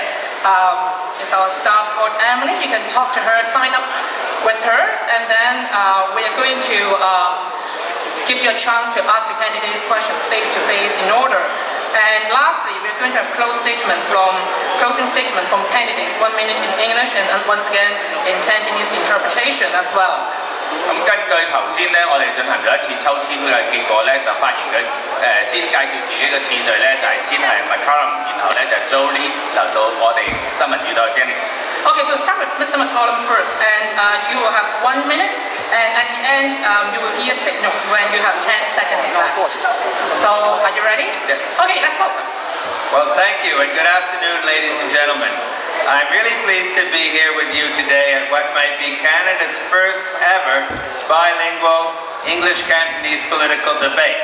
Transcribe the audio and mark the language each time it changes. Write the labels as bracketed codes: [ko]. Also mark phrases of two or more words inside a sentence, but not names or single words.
[en] It's our staff called Emily. You can talk to her, sign up with her, and then we are going to give you a chance to ask the candidates questions face to face in order. And lastly, we're going to have closing statement from candidates, 1 minute in English and once again in Cantonese interpretation as well. [yue] 咁根據頭先咧，我哋進行咗一次抽籤嘅結果咧，就發現佢先介紹自己嘅次序咧，就係先係 McCollum， 然後咧就 Joe Lee， 就到我哋新聞主導 Janice。 [en] Okay, we'll start with Mr. McCollum first, and you will have 1 minute, and at the end you will hear signals when you have 10 seconds left. So, are you ready? Yes. Okay, let's go. Well, thank you, and good afternoon, ladies and gentlemen. I'm really pleased to be here with you today at what might be Canada's first ever bilingual English-Cantonese political debate.